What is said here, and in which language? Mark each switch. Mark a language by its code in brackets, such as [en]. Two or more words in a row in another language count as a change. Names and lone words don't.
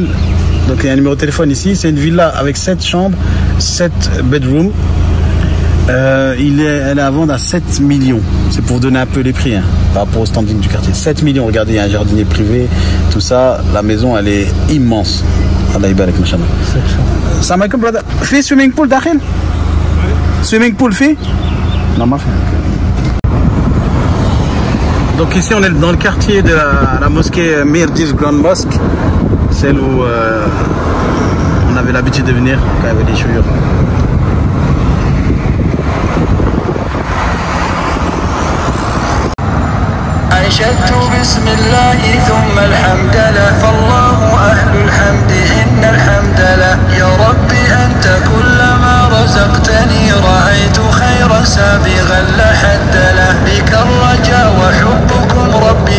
[fr] Donc il y a un numéro de téléphone ici, c'est une villa avec 7 chambres, 7 bedrooms. Elle est à vendre à 7 millions. C'est pour donner un peu les prix hein, par rapport au standing du quartier. 7 millions, regardez, il y a un jardinier privé, tout ça. La maison, elle est immense. [ar] الله يبارك، ما شاء الله. سلام عليكم, brother. Fi [en] swimming pool, [ar] dakhil? [en] Swimming pool, [fr] fi? Non, ma fille. Donc ici on est dans le quartier de la mosquée Mirdiv Grand Mosque, celle où on avait l'habitude de venir quand il y avait des chouïures. [ar] أنشدت بسم الله ثم الحمد له فالله أهل الحمد إن الحمد له يا ربي أنت كلما رزقتني رأيت خيرا سابغا لا حد له بك الرجاء وحبكم ربي